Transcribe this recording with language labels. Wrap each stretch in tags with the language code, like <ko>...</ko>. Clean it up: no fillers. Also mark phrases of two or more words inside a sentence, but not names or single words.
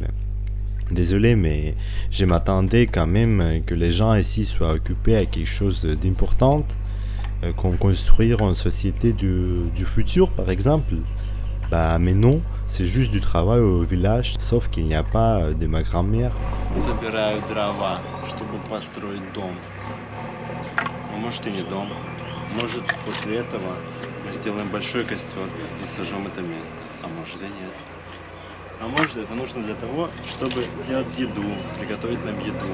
<fr>Désolé, mais je m'attendais quand même que les gens ici soient occupés à quelque chose d'important, comme construire une société du futur par exemple. Mais non, c'est juste du travail au village, sauf qu'il n'y a pas de ma grand-mère.</fr> <ru>Собирают дрова, чтобы построить дом. А может и не дом. Может после этого мы сделаем большой костер и сожжем это место. А может и нет. А может это нужно для того, чтобы сделать еду, приготовить нам еду.</ru>